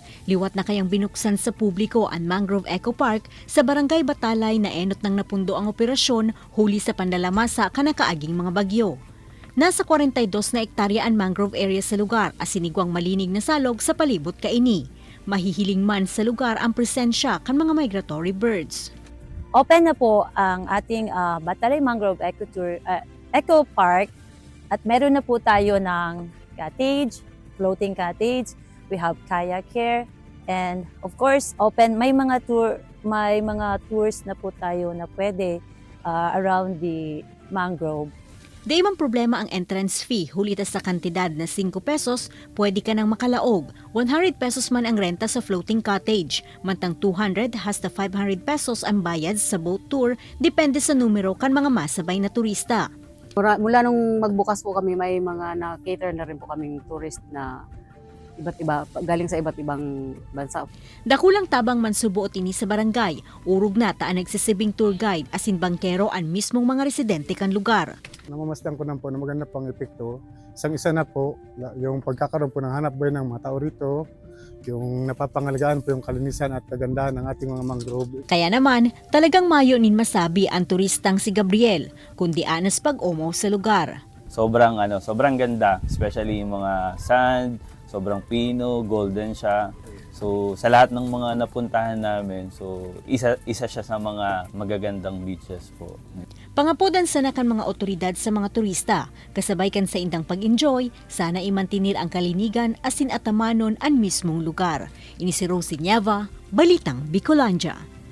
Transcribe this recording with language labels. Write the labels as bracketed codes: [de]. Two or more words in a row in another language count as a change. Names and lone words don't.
[bik] Liwat na kayang binuksan sa publiko ang Mangrove Eco Park sa Barangay Batalay na enot nang napundo ang operasyon huli sa pandalamasa kanakaaging mga bagyo. Nasa 42 na ektarya ang mangrove area sa lugar as sinigwang malinig na salog sa palibot kaini. Mahihiling man sa lugar ang presensya kan mga [en] migratory birds. [tl] Open na po ang ating Batalay Mangrove Eco Park at meron na po tayo ng cottage, [en] floating cottage, we have kayak here, and of course open [tl] may mga tours na po tayo na pwede [en] around the mangrove. [bik] Di man problema ang entrance fee, hulita sa kantidad na 5 pesos, pwede ka nang makalaog. 100 pesos man ang renta sa floating cottage, mantang 200 hasta 500 pesos ang bayad sa boat tour, depende sa numero kan mga masabay na turista. [tl] Mula nung magbukas po kami, may mga na-cater na rin po kaming tourist na iba't iba, galing sa iba't ibang bansa. [bik] Dakulang tabang mansubuot ini sa barangay, urog na taan nagsisibing tour guide asin bangkero ang mismong mga residente kan lugar. [tl] Namamasdan ko na po na maganda pang epekto. Isang-isa na po, yung pagkakaroon po ng hanap buhay ng mga tao rito, yung napapangalagaan po yung kalinisan at kagandahan ng ating mga mangrove. [bik] Kaya naman, talagang mayo nin masabi ang turistang si Gabriel, kundi anas pag-umaw sa lugar. [tl] Sobrang ganda, especially yung mga sand, sobrang pino, golden siya. So sa lahat ng mga napuntahan namin, so isa siya sa mga magagandang beaches po. [bik] Pangapodan sana kan mga otoridad sa mga turista, kasabay kan sa indang pag-enjoy, sana imantinir ang kalinigan asin atamanon ang mismong lugar. Ini si Rosie Nieva, Balitang Bicolandia.